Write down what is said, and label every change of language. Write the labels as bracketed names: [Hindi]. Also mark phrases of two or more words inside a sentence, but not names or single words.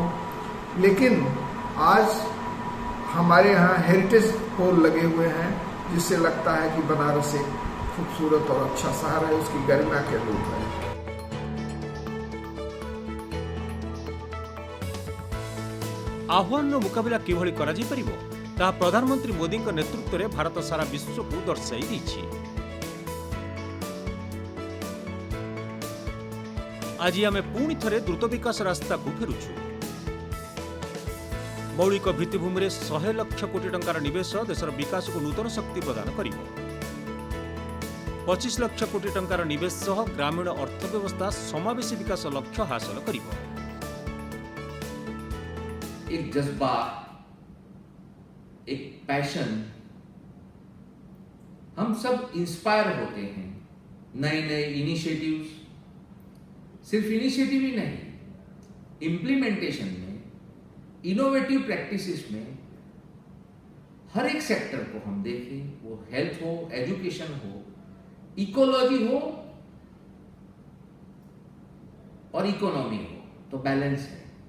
[Hindi] लेकिन आज हमारे यहाँ हेरिटेज पोल लगे हुए हैं जिससे लगता है कि बनारस एक खूबसूरत और अच्छा शहर है, उसकी गरिमा के रूप है। [Odia] ଆହ୍ୱାନ ମୁକାବିଲା କିଭଳି କରାଯାଇ ପାରିବ ତାହା ପ୍ରଧାନମନ୍ତ୍ରୀ ମୋଦିଙ୍କ ନେତୃତ୍ୱରେ ଭାରତ ସାରା ବିଶ୍ୱକୁ ଦର୍ଶାଇ ଦେଇଛି। ଆଜି ଆମେ ପୁଣି ଥରେ ଦ୍ରୁତ ବିକାଶ ରାସ୍ତାକୁ ଫେରୁଛୁ। ମୌଳିକ ଭିତ୍ତିଭୂମିରେ 100 ଲକ୍ଷ କୋଟି ଟଙ୍କାର ନିବେଶ ଦେଶର ବିକାଶକୁ ନୂତନ ଶକ୍ତି ପ୍ରଦାନ କରିବ। 25 ଲକ୍ଷ କୋଟି ଟଙ୍କାର ନିବେଶ ସହ ଗ୍ରାମୀଣ ଅର୍ଥବ୍ୟବସ୍ଥା ସମାବେଶୀ ବିକାଶ ଲକ୍ଷ୍ୟ ହାସଲ କରିବ। [Hindi] एक जज्बा, एक पैशन, हम सब इंस्पायर होते हैं। नए नए इनिशिएटिव्स, सिर्फ इनिशिएटिव ही नहीं, इम्प्लीमेंटेशन में, [English] innovative practices [Hindi] में हर एक सेक्टर को हम देखें, वो हेल्थ हो, एजुकेशन हो, इकोलॉजी हो और इकोनॉमी हो, तो बैलेंस है।